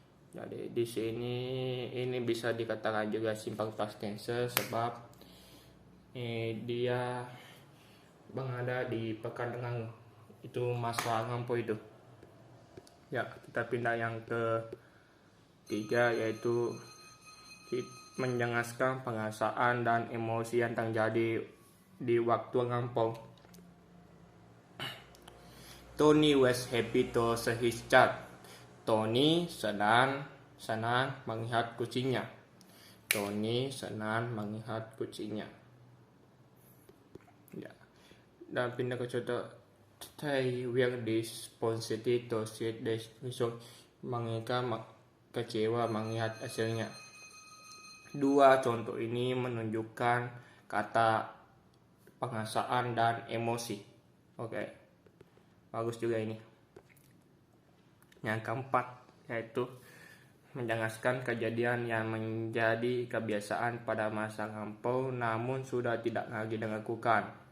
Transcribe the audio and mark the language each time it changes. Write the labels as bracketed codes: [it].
[id] Jadi di sini ini bisa dikatakan juga simpan past tense sebab dia berada di pekan lalu. Itu masa lampau itu. Ya, kita pindah yang ketiga yaitu menjelaskan perasaan dan emosi yang terjadi di waktu lampau. [en] Tony was happy to see his cat. [id] Tony senang melihat kucingnya. Tony senang melihat kucingnya. Ya. Dan pindah ke contoh. [en] They were disappointed to see the result. [id] Mereka kecewa melihat hasilnya. Dua contoh ini menunjukkan kata perasaan dan emosi. Oke. Bagus juga ini. Yang keempat yaitu menjelaskan kejadian yang menjadi kebiasaan pada masa lampau namun sudah tidak lagi dilakukan.